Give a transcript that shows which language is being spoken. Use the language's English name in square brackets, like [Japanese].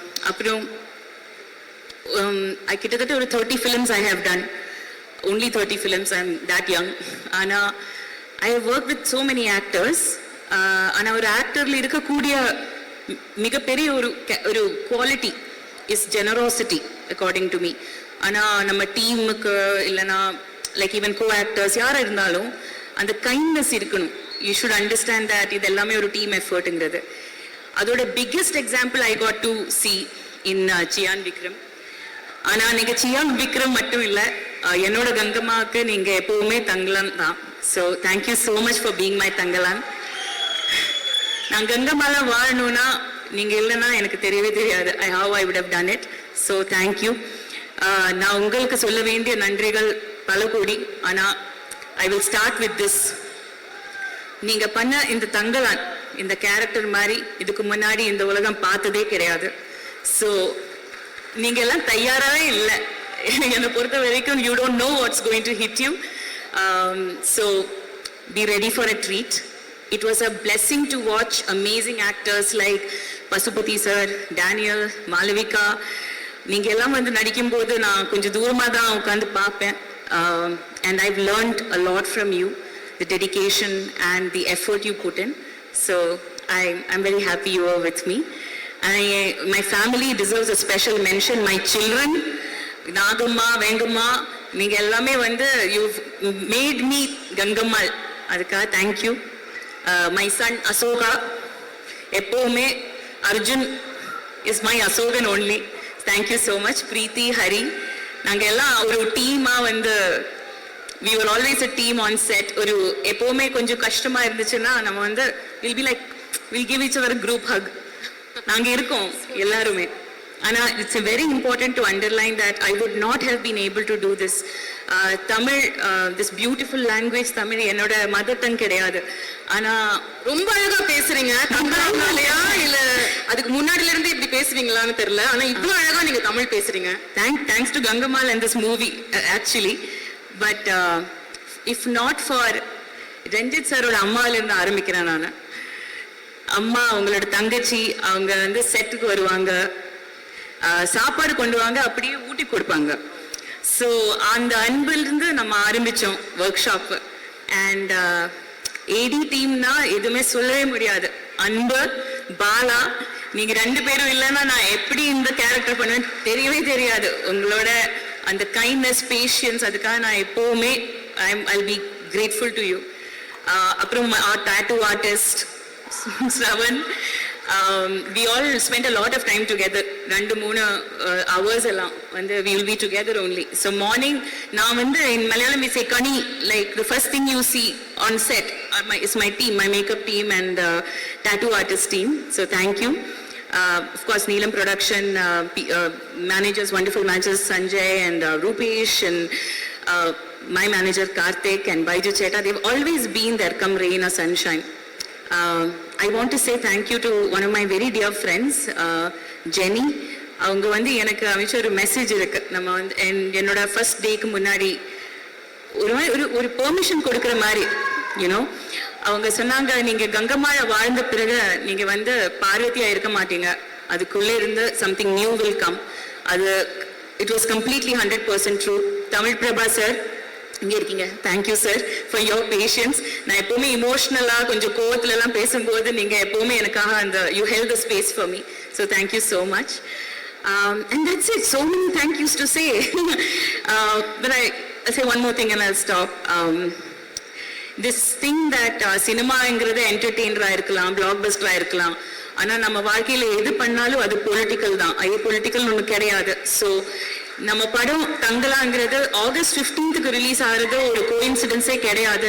[Tamil] அப்புறம் கிட்டத்தட்ட ஒரு [English] 30 films I have done. Only 30 films, I'm that young. Ana I have worked with so many actors. [Tamil] Ana ஒரு ஆக்டர்ல இருக்கக்கூடிய மிகப்பெரிய ஒரு [English] Quality is generosity according to me. [Tamil] ஆனா நம்ம டீமுக்கு இல்லைனா லைக் ஈவன் கோ ஆக்டர்ஸ் யாராக இருந்தாலும் அந்த கைண்ட்னஸ் இருக்கணும். [English] you should understand that [Tamil] இது எல்லாமே ஒரு டீம் எஃபர்ட்டுங்கிறது. அதோட [English] biggest example I got to see in [Tamil] சியான் விக்ரம். ஆனா நீங்க சியான் விக்ரம் மட்டும் இல்லை, என்னோட கங்கம்மாவுக்கு நீங்க எப்பவுமே தங்கலான் தான். [English] So thank you so much for being my Thangalaan. [Tamil] நான் கங்கம்மால வாழணும்னா நீங்க இல்லைன்னா எனக்கு தெரியவே தெரியாது. [English] how I would have done it. [Tamil] So thank you. நான் உங்களுக்கு சொல்ல வேண்டிய நன்றிகள் பல கோடி. ஆனா [English] I will start with this. [Tamil] நீங்க பண்ண இந்த தங்கலான், இந்த கேரக்டர் மாதிரி இதுக்கு முன்னாடி இந்த உலகம் பார்த்ததே கிடையாது. ஸோ நீங்க எல்லாம் தயாராகவே இல்லை. என்னை பொறுத்த வரைக்கும் [English] you don't know what's going to hit you. So be ready for a treat. It was a blessing to watch amazing actors like Pasupati sir, Daniel, Malavika. [Tamil] நீங்க எல்லாம் வந்து நடிக்கும்போது நான் கொஞ்சம் தூரமாக தான் உட்காந்து பார்ப்பேன். [English] And I've learned a lot from you, the dedication and the effort you put in. So I'm very happy you are with me. My family deserves a special mention. My children, [Tamil] Nagamma, Vengamma, நீங்க எல்லாமே வந்து [English] you've made me [Tamil] Gangammal. அதுக்காக thank you. [English] my son Ashoka, [Tamil] எப்பவுமே [English] Arjun is my Asokan only. Thank you so much. [Tamil] பிரீத்தி, ஹரி, நாங்க எல்லாம் ஒரு டீமா வந்து [English] we were always a team on set. [Tamil] ஒரு எப்பவுமே கொஞ்சம் கஷ்டமா இருந்துச்சுன்னா நம்ம வந்து [English] we'll give each other a group hug. [Tamil] நாங்க இருக்கோம் எல்லாருமே. [English] ஆனா it's very important to underline that I would not have been able to do this. [Tamil] Tamil, [English] this beautiful language, [Tamil] Tamil என்னோட மதர் டங் கிடையாது. ஆனா ரொம்ப அழகா பேசுறீங்க. தமிழ்லையா இல்ல அதுக்கு முன்னாடில இருந்து இப்படி பேசுவீங்களான்னு தெரியல. ஆனா இவ்வளவு அழகா நீங்க தமிழ் பேசுறீங்க. [English] Thanks to Gangammal and this movie actually. But if not for [Tamil] Ranjith சாரோட அம்மால இருந்து ஆரம்பிக்கிறேன் நான். அம்மா, அவங்களோட தங்கச்சி, அவங்க வந்து செட்டுக்கு வருவாங்க, சாப்பாடு கொண்டு வாங்க, அப்படியே ஊட்டி கொடுப்பாங்க. ஸோ அந்த அன்பிலிருந்து நம்ம ஆரம்பித்தோம் ஒர்க் ஷாப்பு. அண்ட் ஏடி டீம்னா எதுவுமே சொல்லவே முடியாது. அன்பு, பாலா, நீங்கள் 2 பேரும் இல்லைன்னா நான் எப்படி இந்த கேரக்டர் பண்ணுவேன் தெரியவே தெரியாது. உங்களோட அந்த கைண்ட்னஸ், பேஷியன்ஸ், அதுக்காக நான் எப்போவுமே [English] I'll be grateful to you. [Tamil] அப்புறம் tattoo artist Shravan, [English] we all spent a lot of time together. 2-3 hours [Tamil] எல்லாம் வந்து [English] we will be together only. So morning [Tamil] நான் வந்து [English] in Malayalam we say kani, like the first thing you see on set is my team, my makeup team and tattoo artist team. So thank you. Of course Neelam production managers, wonderful managers Sanjay and Rupesh and my manager Karthik and Baiju Cheta, they've always been there come rain or sunshine. I want to say thank you to one of my very dear friends, Jenny. [Tamil] அவங்க வந்து எனக்கு அமைச்ச ஒரு message இருக்கு. நம்ம வந்து என்னோட first டேக்கு முன்னாடி ஒரு பெர்மிஷன் கொடுக்குற மாதிரி யூனோ அவங்க சொன்னாங்க, நீங்க கங்கம்மாள வாழ்ந்த பிறகு நீங்க வந்து பார்வதியா இருக்க மாட்டீங்க, அதுக்குள்ளே இருந்து [English] Something new will come. [Tamil] அது [English] It was completely 100% true. [Tamil] Tamil Prabha sir இங்கே இருக்கீங்க, [English] Thank you sir for your patience. [Tamil] நான் எப்போவுமே இமோஷ்னலாக கொஞ்சம் கோவத்துலலாம் பேசும்போது நீங்கள் எப்போவுமே எனக்காக அந்த [English] You held the space for me. So thank you so much. And that's it. So many thank yous to say. But I say one more thing and I'll stop. This thing that [Tamil] சினிமாங்கிறது என்டர்டெயினராக இருக்கலாம், black பஸ்டராக இருக்கலாம், ஆனால் நம்ம வாழ்க்கையில் எது பண்ணாலும் அது political தான். அது பொலிட்டிக்கல் ஒன்று கிடையாது. ஸோ நம்ம படம் தங்கலாங்கிறது August 15th ரிலீஸ் ஆகிறது ஒரு கோஇன்சிடென்ஸே கிடையாது.